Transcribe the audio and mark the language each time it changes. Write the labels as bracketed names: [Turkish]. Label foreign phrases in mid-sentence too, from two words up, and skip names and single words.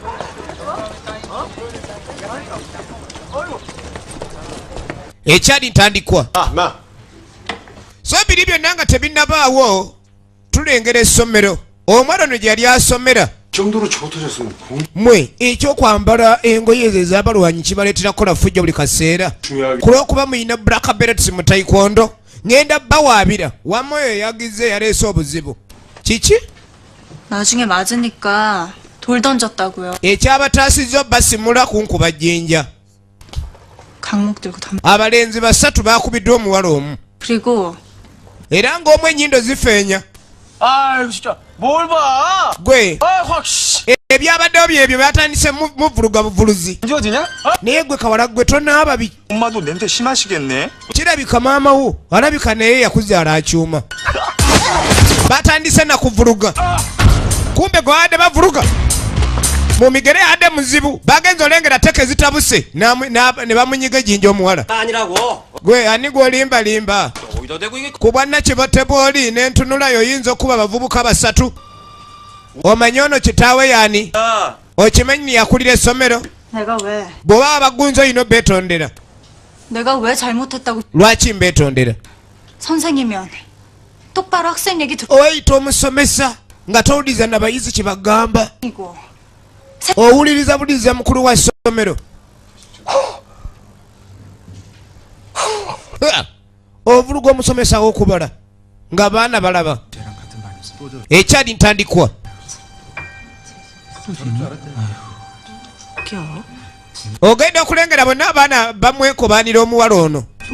[Ganda] Ekyali ntandikwa so biri byonna nga tebinnabaawo tulengera essomero omwana ono gyali asomera mwe ekyokwambala engoye ezo ez'abalwanyi kibaleetera kukola fujjo buli kaseera kulw'okuba muyina [English] black belts [Ganda] mu taekwondo ngenda bawaabira wamwe oyo yagize yaleese obuzibu kiki [Korean] 나중에 맞으니까 돌 던졌다고요. [Ganda] ekyabatasizo basimula kunkuba jjinja [Korean] 강목 들고 [Ganda] abalenzi basatu bakubiddwa omuwala omu [Korean] 그리고 [Ganda] era ng'omu ennyindo zifeenya. [Korean] 아유 진짜 뭘 봐? [Ganda] gwe [Korean] 확 씨. [Ganda] ebyabaddewo byebyo batandise muvuluga buvuluzi [Korean] 어디냐? [Ganda] naye gwe kawala gwe tonaaba [Korean] 엄마도 냄새 심하시겠네. [Ganda] kirabika maama wo alabika naye yakuzaala akyuma batandise nakuvuluga kumbe gwe adde bavuluga mu migere adde muzibu bagenza olengera teke zitabuse ne bamunyiga jinja omuwala gwe ani gwolimbalimba ku bwannakibate bw'oli nentunulayo oyinza okuba bavubuka basatu omanyi ono kitaawe yani okimanyi yakulira essomero [Korean] 내가 왜? [Ganda] bw'oba abagunzi oyina beetondera [Korean] 내가 왜 잘못했다고? [Ganda] lwaki mbeetondera [Korean] 선생이면 똑바로 학생 얘기 듣고 [Ganda] oyita omusomesa nga towuliriza nabayizi kye bagamba [Korean] 이고 [Ganda] owuliriza buliriza mukulu wa ssomero ovuluga omusomesa w'okubala ng'abaana balaba. Ekyali ntandikwa ogenda okulengera bonna abaana bamwekobaanira omuwala ono.